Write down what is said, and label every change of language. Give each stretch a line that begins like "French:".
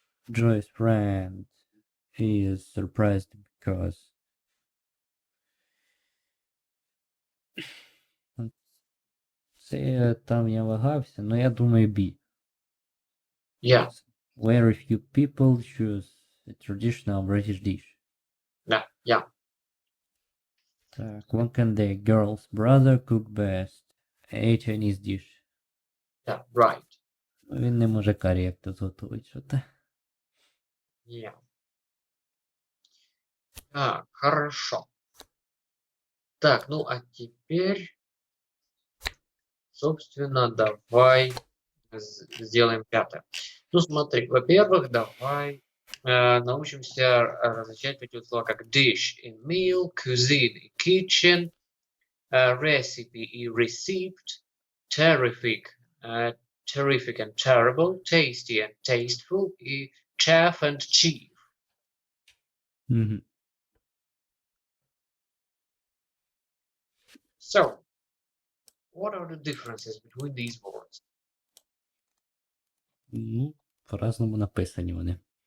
English: Joy's friend is surprised because
Ukrainian: це там я вагався, но я думаю B.
English: Yeah. Very few people choose a traditional British dish. Да. Yeah. Так, what can the girl's brother cook best? A Chinese dish. Yeah. Right.
Ukrainian: Він не може карі як то зготовить, що те.
English: Yeah.
Russian: Так, хорошо. Так, ну а теперь, собственно, давай сделаем пятое. Ну, смотри, во-первых, давай научимся различать такие слова, как dish и meal, cuisine и kitchen, recipe и receipt, terrific,
English: terrific and terrible, tasty and tasteful
Russian: и
English: chef and chief. Мгм. So, what are the differences between these words?
Ukrainian: Ну, по-разному написані вони.